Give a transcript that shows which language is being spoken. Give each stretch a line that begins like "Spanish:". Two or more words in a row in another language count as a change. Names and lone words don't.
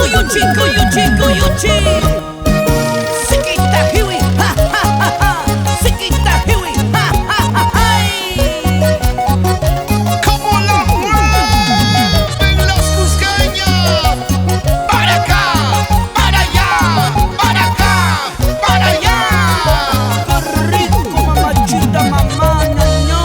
Quechua: Cuyuchi, cuyuchi, cuyuchi. Siquita hiwi, ja, ja, ja, ja. Siquita hiwi, ja, ja, ja, ja.
Spanish: Como la mueven los cusqueños. Para acá, para allá, para acá, para allá. Qué rico, mamachita, mamá, ño.